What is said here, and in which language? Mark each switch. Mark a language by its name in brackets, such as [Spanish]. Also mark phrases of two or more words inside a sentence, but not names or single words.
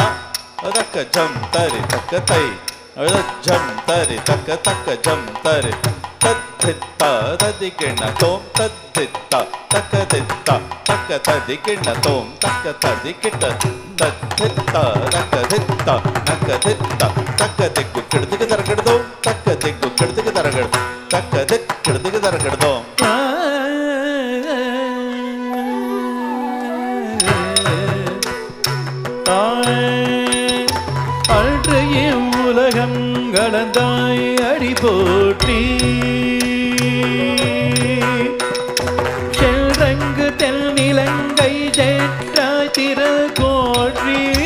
[Tamil] ಅದಕ್ಕ ಜಂ ತರಿ ತಕ್ಕ ತೈ ಜಂ ತರಿ ತಕ್ಕ ತಕ್ಕ ಜಂ ತರಿ ತದ್ದಿತ್ತ ತದಿಗಿಣ್ಣ ತೋಂ ತದ್ದಿತ್ತ ತಕ್ಕ ದಿತ್ತ ತಕ್ಕ ತದಿಗಿಣ್ಣ ತೋಂ ತಕ್ಕ ತದಿಗಿಟ್ಟ ತದ್ದಿತ್ತ ತಕ್ಕ ದಿತ್ತ ನಕ್ಕ ದಿತ್ತ ತಕ್ಕ ದಿಗ್ಗು ಕಿಡ್ದಿಗೆ ತರಗಡ್ದು ತಕ್ಕ ದಿಗ್ಗು ಕಿಡ್ದಿಗೆ ತರಗಡ್ದು ತಕ್ಕ ದಿಕ್ ಕಿಡ್ದಿಗೆ ತರಗಡ್ದು அன்றைய உலகம் கடந்தாய் அடி போற்றி செல்ரங்கு தென்னிலங்கை சேற்றாய் திரள் போற்றி